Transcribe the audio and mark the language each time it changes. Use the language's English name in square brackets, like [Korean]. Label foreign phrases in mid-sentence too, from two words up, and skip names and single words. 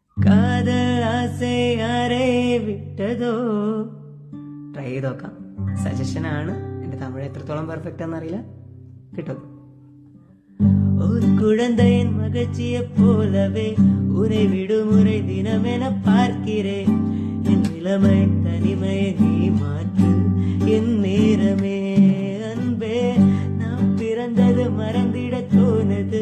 [Tamil] காதல் ஆசை யாரை விட்டதோ [Malayalam] ട്രൈ ചെയ്ത് നോക്കാം. സജഷനാണ്. എൻ്റെ തമിഴ് എത്രത്തോളം പെർഫെക്റ്റ് ആണെന്നറിയില്ല. കിട്ടും. [Tamil] ஒரு குழந்தையின் மகிழ்ச்சியை போலவே உன்னை விடுமுறை தினமென பார்க்கிறேன். என் நிலைமை தனிமையை நீ மாற்று என் நேரமே அன்பே. நாம் பிறந்தது மறந்திட தோணுது.